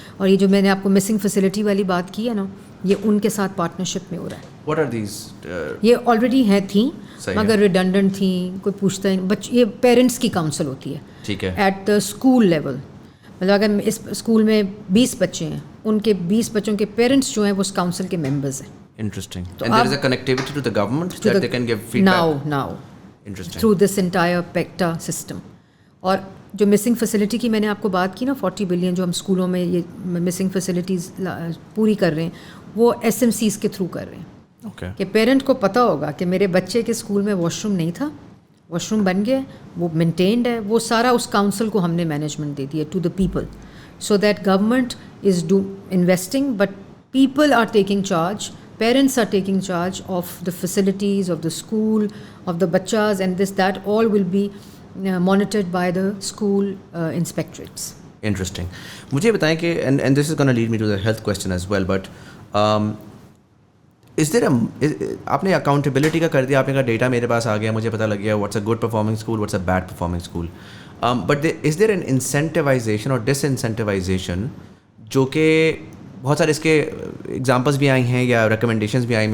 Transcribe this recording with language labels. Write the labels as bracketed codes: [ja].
[ur] اور یہ جو میں نے آپ کو مسنگ فیسلٹی والی بات کی ہے نا, یہ ان کے ساتھ پارٹنرشپ میں ہو رہا ہے. [en] What are these? [ur] یہ آلریڈی تھیں مگر ریڈنڈنٹ تھیں, کوئی پوچھتا ہے. یہ پیرنٹس کی کاؤنسل ہوتی ہے, ٹھیک ہے, [en] At the school level. [ur] مطلب اگر اس اسکول میں 20 بچے ہیں, ان کے 20 بچوں کے پیرنٹس جو ہیں وہ اس کاؤنسل کے ممبرز ہیں. [en] Interesting. And there is a connectivity to the government that they can give feedback? Now. Interesting. Through this entire PECTA system. [ur] اور جو مسنگ فیسلٹی کی میں نے آپ کو بات کی نا, 40 بلین جو ہم اسکولوں میں یہ مسنگ فیسلٹیز پوری کر رہے ہیں, وہ SMCs کے تھرو کر رہے ہیں. [en] Okay. [ur] کہ پیرنٹ کو پتہ ہوگا کہ میرے بچے کے اسکول میں واش روم نہیں تھا, واش روم بن گیا, وہ مینٹینڈ ہے, وہ سارا اس کاؤنسل کو ہم نے مینجمنٹ دے دیا [en] To the people, so that government is investing but people are taking charge. Parents are taking charge of the facilities of the school, of the bachas, and that all will be monitored by the school inspectorates. Interesting. [ur] مجھے بتائیں کہ [en] and this is going to lead me to the health question as well, [ur] but is there آپ نے accountability کا کر دیا, آپ نے کہا ڈیٹا میرے پاس آ گیا, مجھے پتہ لگ گیا [en] what's a good performing school, [ur] what's a bad performing school, [en] but is there an incentivization or disincentivization [ur] جو کہ بہت سارے اس کے ایگزامپلس بھی آئی ہیں یا ریکمنڈیشنز بھی آئی.